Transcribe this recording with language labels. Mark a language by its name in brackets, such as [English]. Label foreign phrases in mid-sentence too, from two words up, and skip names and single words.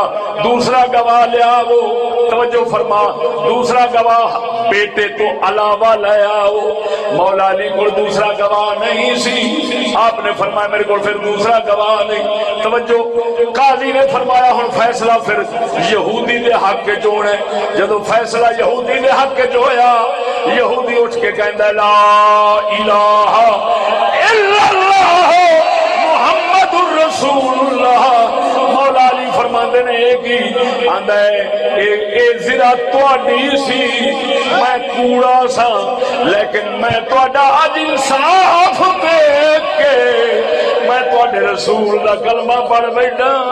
[Punjabi] دوسرا گواہ لیا وہ، توجہ فرما، دوسرا گواہ بیٹے تو علاوہ لے آؤ۔ مولا علی کو دوسرا گواہ نہیں سی، آپ نے فرمایا میرے کو پھر دوسرا گواہ نہیں، توجہ۔ قاضی نے فرمایا ہن فیصلہ پھر یہودی دے حق وچ ہونا ہے۔ جدوں فیصلہ یہودی دے حق وچ ہویا، یہودی اٹھ کے کہندا [Arabic] لا الہ الا اللہ محمد الرسول اللہ۔ [Punjabi] مولا علی فرماندے نے ایک ہی آندا ہے اے زرا تواڈی سی، میں کوڑا سا، لیکن میں تواڈا اج انصاف دیکھ کے میں تواڈے رسول دا کلمہ پڑھ بیٹھا۔